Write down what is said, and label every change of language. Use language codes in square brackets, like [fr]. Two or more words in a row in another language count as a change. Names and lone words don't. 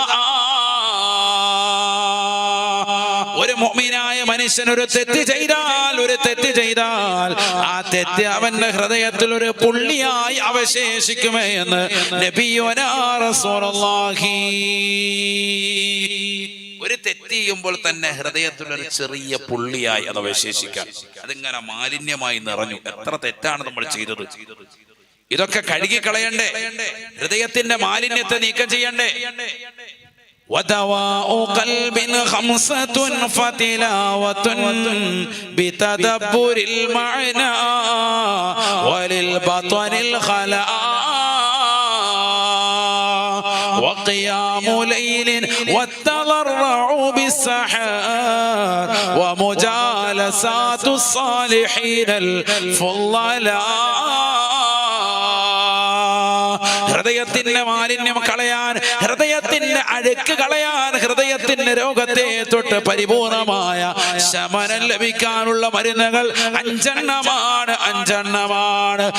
[ml] ഒരു മുഅ്മിനായ മനുഷ്യൻ ഒരു തെറ്റ് ചെയ്താൽ ആ തെറ്റ് അവന്റെ ഹൃദയത്തിൽ ഒരു പുള്ളിയായി അവശേഷിക്കുമേ എന്ന് [ar] نبينا رسول الله. [ml] ഒരു തെറ്റ് ചെയ്യുമ്പോൾ തന്നെ ഹൃദയത്തിലൊരു ചെറിയ പുള്ളിയായി അത് അവശേഷിക്കാം. അതിങ്ങനെ മാലിന്യമായി നിറഞ്ഞു. എത്ര തെറ്റാണ് നമ്മൾ ചെയ്തത്. ഇതൊക്കെ കഴുകി കളയണ്ടേ? ഹൃദയത്തിന്റെ മാലിന്യത്തെ നീക്കം ചെയ്യണ്ടേ? [ar] ودواء قلب 5 فتلاوة بتدبر المعنى وللبطن الخلاء وقيام ليل والتضرع بالسحر ومجالسات الصالحين الفضلاء. [ml] ഹൃദയത്തിന്റെ മാലിന്യം കളയാൻ, ഹൃദയത്തിന്റെ അഴുക്ക് കളയാൻ, ഹൃദയത്തിന്റെ രോഗത്തെ തൊട്ട് പരിപൂർണമായ ശമനം ലഭിക്കാനുള്ള മരുന്നുകൾ 5 എണ്ണമാണ്.